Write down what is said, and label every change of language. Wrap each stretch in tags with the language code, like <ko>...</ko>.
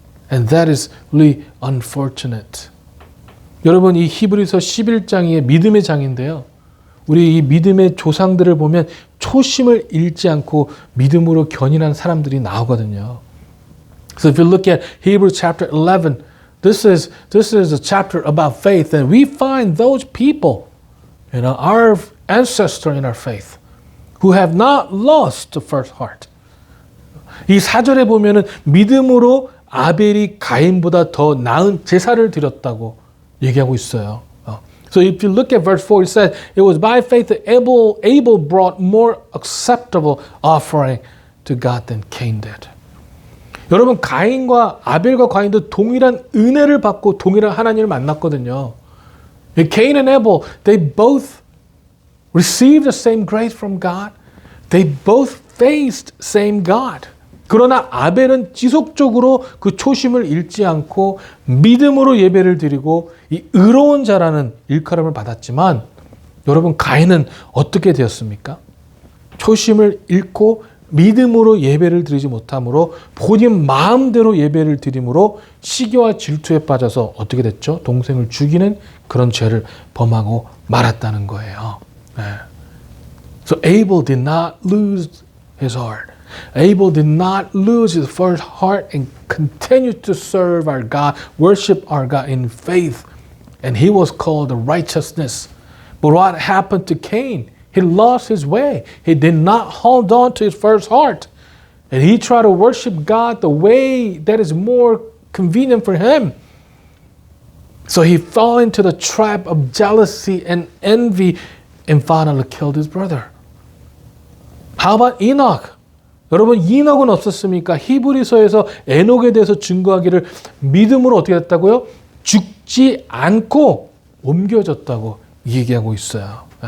<en>And that is really unfortunate.</en> <ko>여러분, 이 히브리서 11장이 믿음의 장인데요. 우리 이 믿음의 조상들을 보면 초심을 잃지 않고 믿음으로 견인한 사람들이 나오거든요.</ko> <en>So if you look at Hebrews chapter 11, this is a chapter about faith, and we find those people, our ancestor in our faith, who have not lost the first heart.</en> <ko>이 4절에 보면은 믿음으로 아벨이 가인보다 더 나은 제사를 드렸다고 얘기하고 있어요.</ko> <en>So if you look at verse 4, it says, it was by faith that Abel brought more acceptable offering to God than Cain did.</en> <ko>여러분, 가인과 아벨과 가인도 동일한 은혜를 받고 동일한 하나님을 만났거든요.</ko> <en>Cain and Abel, they both received the same grace from God. They both faced same God.</en> <ko>그러나 아벨은 지속적으로 그 초심을 잃지 않고 믿음으로 예배를 드리고 이 의로운 자라는 일컬음을 받았지만 여러분, 가인은 어떻게 되었습니까? 초심을 잃고 믿음으로 예배를 드리지 못함으로 본인 마음대로 예배를 드림으로 시기와 질투에 빠져서 어떻게 됐죠? 동생을 죽이는 그런 죄를 범하고 말았다는 거예요.</ko> <en>So Abel did not lose his heart. Abel did not lose his first heart and continued to serve our God, worship our God in faith. And he was called the righteousness. But what happened to Cain? He lost his way. He did not hold on to his first heart. And he tried to worship God the way that is more convenient for him. So he fell into the trap of jealousy and envy and finally killed his brother. How about Enoch?</en> <ko>여러분, 이녹은 어떻습니까? 히브리서에서 에녹에 대해서 증거하기를 믿음으로 어떻게 됐다고요? 죽지 않고 옮겨졌다고 얘기하고 있어요.</ko>